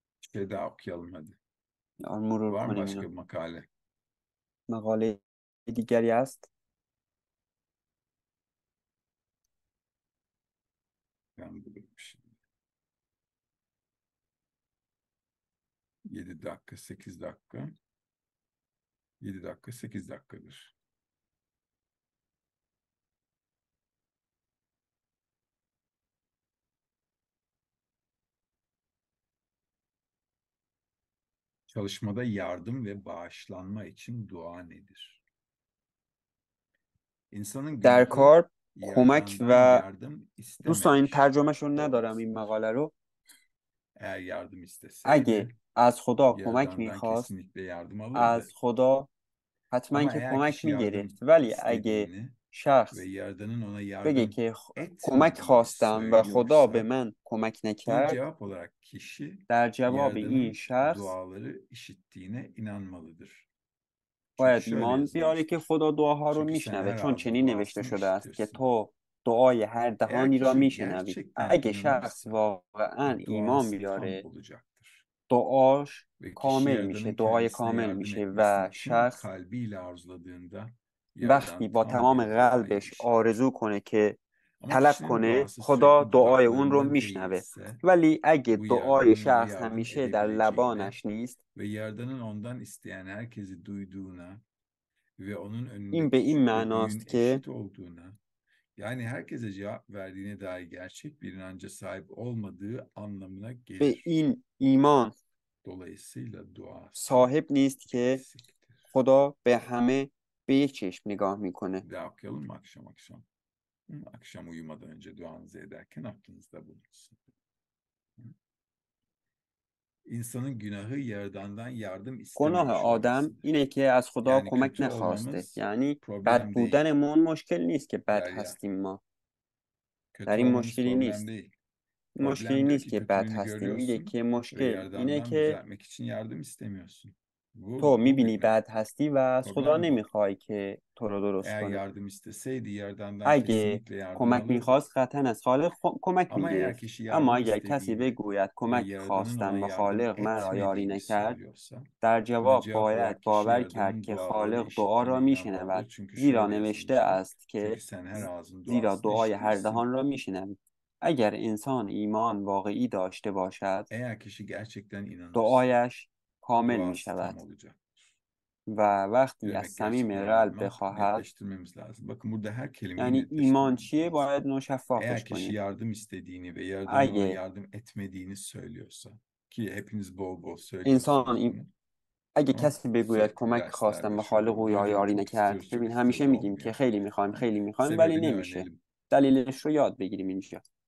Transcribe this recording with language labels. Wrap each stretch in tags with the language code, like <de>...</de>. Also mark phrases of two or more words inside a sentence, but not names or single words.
<tr>şey daha okuyalım hadi.</tr> <fa>مرور</fa> <tr>Var mı</tr> <fa>کنیم</fa> <tr>başka</tr> <fa>اینا.</fa> <tr>bir makale?</tr> <fa>مقاله دیگری هست؟</fa> <tr>Ben bulurum şimdi. 7 dakika, 8 dakika. 7 dakika, 8 dakikadır. Çalışmada yardım ve bağışlanma için dua nedir? İnsanın</tr> <fa>در</fa> <tr>günahı</tr> <fa>کار کمک</fa> <tr>Yaradan'dan</tr> <fa>و</fa> <tr>yardım</tr> <fa>دوستان این</fa> <tr>istememiş</tr> <fa>ترجمهشو ندارم این</fa> <tr>olmasıdır.</tr> <fa>مقاله رو.</fa> <tr>Eğer yardım isteseydi</tr> <fa>اگه از خدا کمک</fa> <tr>Yaradan'dan</tr> <fa>میخواست</fa> <tr>kesinlikle yardım</tr> <fa>از</fa> <tr>alırdı.</tr> <fa>خدا حتما</fa> <tr>Ama</tr> <fa>که</fa> <tr>eğer</tr> <fa>کمک</fa> <tr>kişi</tr> <fa>میگرفت،</fa> <tr>yardım</tr> <fa>ولی اگه</fa> <tr>istediğini ve</tr> <fa>شخص</fa> <tr>Yaradan'ın ona</tr> <fa>بگه</fa> <tr>yardım</tr> <fa>که کمک</fa> <tr>etmediğini</tr> <fa>خواستم و خدا به</fa> <tr>söylüyorsa</tr> <fa>من کمک</fa> <tr>buna</tr> <fa>نکرد،</fa> <tr>cevap olarak kişi</tr> <fa>در جواب این</fa> <tr>Yaradan'ın</tr> <fa>شخص</fa> <tr>duaları işittiğine inanmalıdır. Çünkü</tr> <fa>باید</fa> <tr>şöyle</tr> <fa>ایمان بیاره که</fa> <tr>yazılmıştır.</tr> <fa>خدا دعاها رو</fa> <tr>Çünkü sen</tr> <fa>میشنوه،</fa> <tr>her</tr> <fa>چون</fa> <tr>ağzın</tr> <fa>چنین نوشته</fa> <tr>duasını</tr> <fa>شده است که</fa> <tr>işitirsin.</tr> <fa>تو دعای هر</fa> <tr>Eğer</tr> <fa>دهانی را</fa> <tr>kişi</tr> <fa>میشنوی.</fa> <tr>gerçekten</tr> <fa>اگه شخص</fa> <tr>inanırsa</tr> <fa>واقعا ایمان</fa> <tr>duası tam</tr> <fa>بیاره</fa> <tr>olacaktır.</tr> <fa>دعاش</fa> <tr>Ve kişi</tr> <fa>کامل میشه،</fa> <tr>Yaradan'ın</tr> <fa>دعای</fa> <tr>kendisine</tr> <fa>کامل</fa> <tr>yardım</tr> <fa>میشه</fa> <tr>etmesini</tr> <fa>و</fa> <tr>için</tr> <fa>شخص</fa> <tr>kalbiyle arzuladığında</tr> <fa>وقتی</fa> <tr>Yaradan</tr> <fa>با</fa> <tr>tam</tr> <fa>تمام</fa> <tr>bir duayı</tr> <fa>قلبش</fa> <tr>işitir.</tr> <fa>آرزو کنه که</fa> <tr>Ama</tr> <fa>طلب</fa> <tr>kişinin</tr> <fa>کنه،</fa> <tr>duası</tr> <fa>خدا</fa> <tr>sürekli</tr> <fa>دعای اون رو</fa> <tr>dudaklarında</tr> <fa>میشنوه.</fa> <tr>değilse</tr> <fa>ولی اگه</fa> <tr>bu</tr> <fa>دعای</fa> <tr>Yaradan'ın ona</tr> <fa>شخص</fa> <tr>yardım</tr> <fa>همیشه در</fa> <tr>edebileceğine</tr> <fa>لبانش نیست،</fa> <tr>ve Yaradan'ın ondan isteyen herkesi duyduğuna ve onun</tr> <fa>این</fa> <tr>önünde</tr> <fa>به این</fa> <tr>küçük ve büyüğün</tr> <fa>معناست که</fa> <tr>eşit olduğuna, yani herkese cevap verdiğine dair gerçek bir inanca sahip olmadığı anlamına</tr> <fa>به</fa> <tr>gelir.</tr> <fa>این ایمان</fa> <tr>Dolayısıyla duası</tr> <fa>صاحب نیست که</fa> <tr>eksiktir.</tr> <fa>خدا به همه به یک چشم نگاه میکنه.</fa> <tr>Bir daha okuyalım mı akşam akşam? Akşam uyumadan önce duanızı ederken aklınızda bulunsun. İnsanın günahı Yaradan'dan yardım</tr> <fa>گناه</fa> <tr>istememiş</tr> <fa>آدم</fa> <tr>olmasıdır.</tr> <fa>اینه که از خدا</fa> <tr>Yani</tr> <fa>کمک</fa> <tr>kötü</tr> <fa>نخواسته.</fa> <tr>olmamız</tr> <fa>یعنی بد</fa> <tr>problem değil.</tr> <fa>بودنمون مشکل نیست که بد</fa> <tr>Derya.</tr> <fa>هستیم ما. در</fa> <tr>Kötü</tr> <fa>این</fa> <tr>olmamız</tr> <fa>مشکلی</fa> <tr>problem</tr> <fa>نیست.</fa> <tr>değil.</tr> <fa>مشکلی</fa> <tr>Problem diyor</tr> <fa>نیست</fa> <tr>ki</tr> <fa>که بد</fa> <tr>kötülüğünü</tr> <fa>هستیم. میگه</fa> <tr>görüyorsun</tr> <fa>که</fa> <tr>ve</tr> <fa>مشکل اینه</fa> <tr>Yaradan'dan</tr> <fa>که</fa> <tr>düzeltmek için yardım istemiyorsun.</tr> <fa>تو</fa> <tr>Bu</tr> <fa>میبینی</fa> <tr>bir</tr> <fa>بد هستی و از خدا</fa> <tr>problem bu.</tr> <fa>نمیخوای که تو رو درست</fa> <tr>Eğer</tr> <fa>کنه.</fa> <tr>yardım isteseydi Yaradan'dan</tr> <fa>اگه</fa> <tr>kesinlikle yardım</tr> <fa>کمک</fa> <tr>alırdı.</tr> <fa>میخواست قطعا از خالق کمک</fa> <tr>Ama eğer</tr> <fa>میگرفت.</fa> <tr>kişi</tr> <fa>اما</fa> <tr>yardım</tr> <fa>اگر کسی</fa> <tr>istediğini</tr> <fa>بگوید</fa> <tr>ve</tr> <fa>کمک</fa> <tr>Yaradan'ın ona</tr> <fa>خواستم و</fa> <tr>yardım</tr> <fa>خالق مرا یاری</fa> <tr>etmediğini</tr> <fa>نکرد،</fa> <tr>söylüyorsa</tr> <fa>در</fa> <tr>buna</tr> <fa>جواب</fa> <tr>cevap</tr> <fa>باید</fa> <tr>olarak kişi</tr> <fa>باور کرد</fa> <tr>Yaradan'ın</tr> <fa>که</fa> <tr>dualarını</tr> <fa>خالق دعا را</fa> <tr>işittiğine</tr> <fa>میشنود،</fa> <tr>inanmalıdır. Çünkü</tr> <fa>زیرا</fa> <tr>şöyle</tr> <fa>نوشته</fa> <tr>yazılmıştır.</tr> <fa>است</fa> <tr>Çünkü</tr> <fa>که</fa> <tr>sen her ağzın</tr> <fa>زیرا</fa> <tr>duasını</tr> <fa>دعای هر</fa> <tr>işitirsin.</tr> <fa>دهان را میشنوی. اگر انسان ایمان واقعی داشته باشد،</fa> <tr>Eğer kişi gerçekten inanırsa</tr> <fa>دعایش کامل می</fa> <tr>duası</tr> <fa>شود</fa> <tr>tam olacak.</tr> <fa>و وقتی</fa> <tr>Ne</tr> <fa>از</fa> <tr>demek</tr> <fa>صمیم</fa> <tr>gerçekten</tr> <fa>قلب</fa> <tr>inanmak?</tr> <fa>بخواهد،</fa> <tr>Netleştirmemiz lazım. Bakın burada her kelimeyi</tr> <fa>یعنی ایمان</fa> <tr>netleştirmemiz</tr> <fa>چیه</fa> <tr>lazım.</tr> <fa>باید شفافش</fa> <tr>Eğer kişi</tr> <fa>کنیم.</fa> <tr>yardım istediğini ve Yaradan'ın ona</tr> <fa>اگه</fa> <tr>yardım etmediğini söylüyorsa, ki hepiniz bol bol</tr> <fa>انسان</fa> <tr>söylüyorsunuz bunu,</tr> <fa>اگه</fa> <tr>ama</tr> <fa>کسی بگوید</fa> <tr>sürekli</tr> <fa>کمک</fa> <tr>derslerde</tr> <fa>خواستم و</fa> <tr>şöyle</tr> <fa>خالق او</fa> <tr>oluyor. Hocam</tr> <fa>یاری</fa> <tr>çok</tr> <fa>نکرد،</fa> <tr>istiyoruz, çok</tr> <fa>ببین همیشه</fa> <tr>istiyoruz</tr> <fa>میگیم که</fa> <tr>olmuyor.</tr> <fa>خیلی میخوایم</fa> <tr>Hani</tr> <fa>خیلی میخوایم ولی</fa> <tr>sebebini</tr> <fa>نمیشه.</fa> <tr>öğrenelim.</tr> <fa>دلیلش رو یاد بگیریم اینجا.</fa>